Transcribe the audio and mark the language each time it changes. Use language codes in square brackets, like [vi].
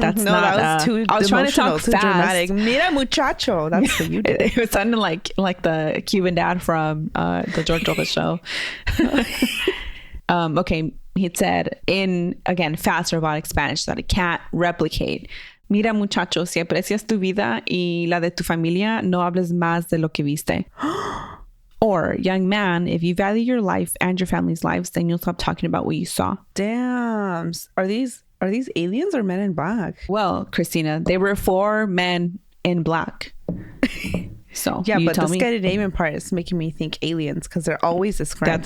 [en] That was too I was trying to talk too fast. Dramatic. [es] Mira muchacho. [en] That's what you did. It was sounding like the Cuban dad from the George Lopez show. Okay, he said in, again, fast robotic Spanish that I can't replicate. [es] "Mira muchacho, si aprecias tu vida y la de tu familia, no hables más de lo que viste." [en] Or, "Young man, if you value your life and your family's lives, then you'll stop talking about what you saw." Damn. Are these aliens or men in black? Well, Cristina, they were 4 men in black. So yeah, but the me. Scandinavian part is making me think aliens, because they're always described.